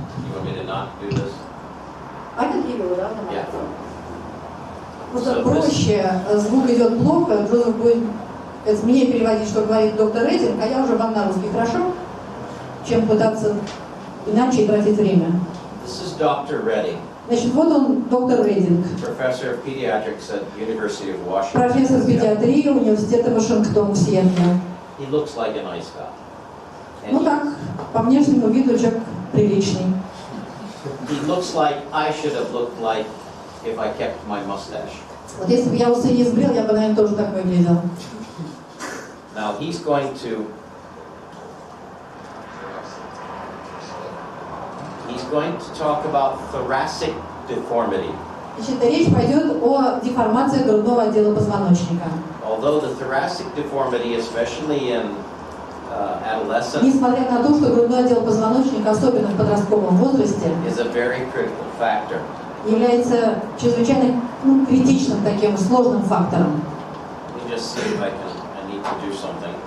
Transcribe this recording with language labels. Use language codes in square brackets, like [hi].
[en] You want me to not do this? I can hear you without the Yeah. microphone. [ru] Просто [en] So [ru] проще, звук идет плохо, Джозеф будет мне переводить, что говорит доктор Рейдинг, а я уже вам на русский, хорошо? Чем пытаться иначе тратить время. [en] This is Dr. Redding, [ru] Значит, вот он, доктор Рейдинг, [en] professor of pediatrics at University of Washington. [ru] профессор педиатрии Университета Вашингтон в Сиэтле. [en] he looks like a nice guy. And [ru] Ну так, по внешнему виду человек приличный. [en] he looks like I should have looked like if I kept my mustache. [ru] Вот если бы я усы не сбрил, я бы, наверное, тоже так выглядел. [en] Now he's going to talk about thoracic deformity. [ru] Значит, речь пойдет о деформации грудного отдела позвоночника. [en] Although the thoracic deformity, especially in adolescence, [ru] Несмотря на то, что грудной отдел позвоночника, особенно в подростковом возрасте, [en] is a very critical factor. [ru] является чрезвычайно критичным таким сложным фактором. [en] Let me just see if I need to do something.